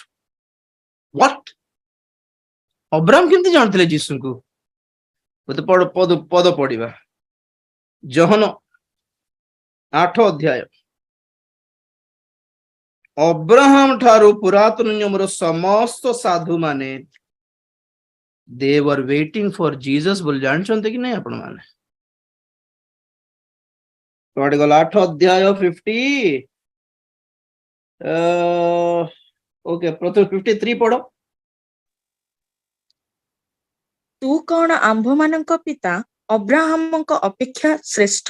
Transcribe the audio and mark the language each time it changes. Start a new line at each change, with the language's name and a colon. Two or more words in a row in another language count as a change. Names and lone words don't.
Odia: ହ୍ୱାଟ? ଅବ୍ରାହମ କେମିତି ଜାଣିଥିଲେ ଯୀଶୁଙ୍କୁ? ପଦ ପଢିବା, ଯୋହନ 8 ଅଧ୍ୟାୟ। ଅବ୍ରାହମ ଠାରୁ ପୁରାତନ ନିୟମର ସମସ୍ତ ସାଧୁ ମାନେ
English: they were waiting for Jesus
Odia: ବୋଲି ଜାଣିଛନ୍ତି କି ନାହିଁ ଆପଣ ମାନେ? କୁଆଡେ ଗଲା 8 ଅଧ୍ୟାୟ 50 ଓକେ, ପ୍ରଥମେ 53 ପଢ। ତୁ କଣ ଆମ୍ଭମାନଙ୍କ ପିତା ଅବ୍ରାହମଙ୍କ ଅପେକ୍ଷା ଶ୍ରେଷ୍ଠ?